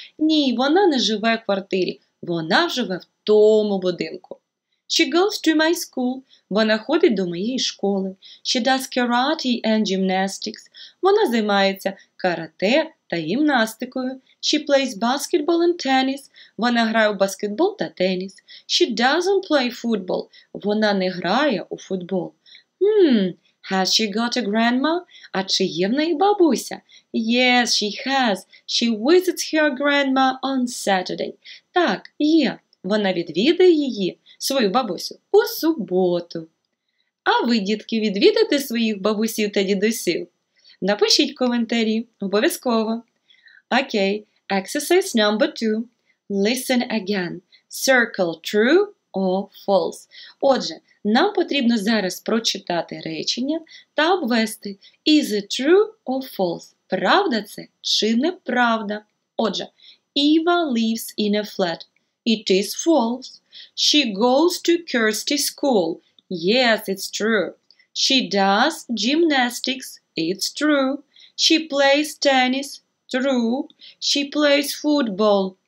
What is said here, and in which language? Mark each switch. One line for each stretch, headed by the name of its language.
Ukrainian: Ні, вона не живе в квартирі. Вона живе в тому будинку.
English: She goes to my school.
Ukrainian: Вона ходить до моєї школи.
English: She does karate and gymnastics.
Ukrainian: Вона займається карате та гімнастикою.
English: She plays basketball and tennis.
Ukrainian: Вона грає у баскетбол та теніс.
English: She doesn't play football.
Ukrainian: Вона не грає у футбол.
English: Has she got a grandma?
Ukrainian: А чи є в неї бабуся?
English: Yes, she has. She visits her grandma on Saturday.
Ukrainian: Так, є. Вона відвідає її, свою бабусю, у суботу. А ви, дітки, відвідаєте своїх бабусів та дідусів? Напишіть коментарі, обов'язково.
English: Окей, exercise number 2. Listen again. Circle true or false.
Ukrainian: Отже, нам потрібно зараз прочитати речення та обвести
English: is it true or false.
Ukrainian: Правда це чи неправда?
English: Отже, Eva lives in a flat. It is false. She goes to Kirsty's school. Yes, it's true. She does gymnastics. It's true. She plays tennis. True. She plays football.